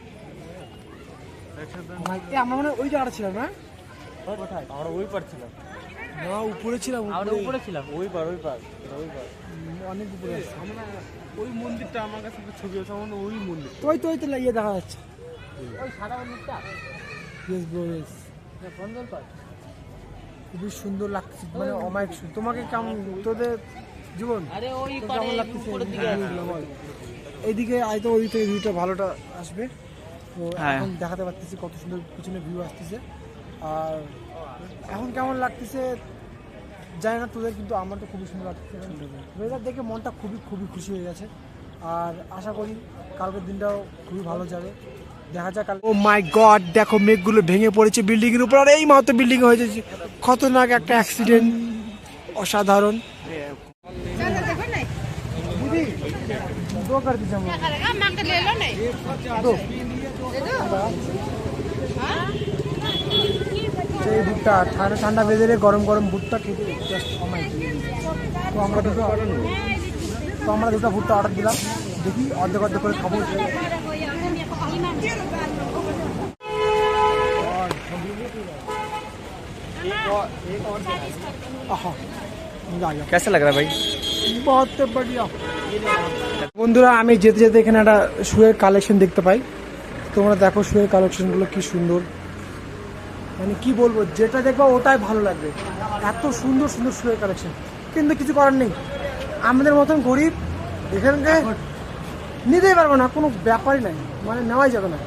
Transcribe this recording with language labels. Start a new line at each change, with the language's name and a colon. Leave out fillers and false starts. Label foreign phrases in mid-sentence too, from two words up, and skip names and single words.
Bangla: আমরা মানে ওই জায়গাটা ছিলাম না, আমরা ওই পার ছিলাম, না উপরে ছিলাম, আমরা উপরে ছিলাম, ওই পার অনেক উপরে আছে। ওই মন্দিরটা আমার কাছে একটা ছবি আছে, আমার ওই মন্দির। তো ওই তো ওই তো ইয়ে দেখা যাচ্ছে। ওই সাদা মন্দিরটা
English: Yes bro, yes.
Bangla: বন্ধন পার। খুবই সুন্দর লাগছে, মানে অমায়িক সুন্দর। তোমাকে কেমন, তোদের জীবন আরে ওই তোর পারে কেমন লাগতেছে উপরের দিকে আছে। ভিউগুলো বল? এইদিকে আয় তো, ওই থেকে ভিউটা ভালোটা আসবে। তো হ্যাঁ। এখন দেখাতে পারতেছি কত সুন্দর পিছনে ভিউ আসতেছে। আর এখন কেমন লাগতেছে জানি না তোদের, কিন্তু আমার তো খুবই সুন্দর লাগতেছে। ওয়েদার দেখে মনটা খুবই খুবই খুশি হয়ে গেছে। আর আশা করি কালকের দিনটাও খুবই ভালো যাবে, দেখা যাক।
English: Oh my God,
Bangla: দেখো মেঘগুলো ভেঙে পড়েছে বিল্ডিং এর উপর, আর এই মাত্র বিল্ডিং হয়েছে। খতরনাক একটা অ্যাক্সিডেন্ট, অসাধারণ।
Hindi: दीदी दो कर दिछे हम मांग ले लो नहीं दो हाँ?
Bangla: এই ভুট্টা ঠান্ডা ঠান্ডা ওয়েদারে গরম গরম ভুট্টা খেতে জাস্ট অমাইক। তো আমরা দুটো ভুট্টা অর্ডার দিলাম, দেখি অর্ধেক অর্ধেক করে খাবো।
Hindi: कैसा लग रहा है भाई? बहुत बढ़िया।
Bangla: বন্ধুরা, আমি যেতে যেতে এখানে একটা শুয়ের কালেকশন দেখতে পাই। তোমরা দেখো শুয়ের কালেকশনগুলো কি সুন্দর, মানে কি বলবো, যেটা দেখবো ওটাই ভালো লাগবে। এত সুন্দর সুন্দর শুয়ের কালেকশন, কিন্তু কিছু করার নেই, আমাদের মতন গরিব এখানকে নিতেই পারবো না, কোনো ব্যাপারই নাই, মানে নেওয়াই যাবে না।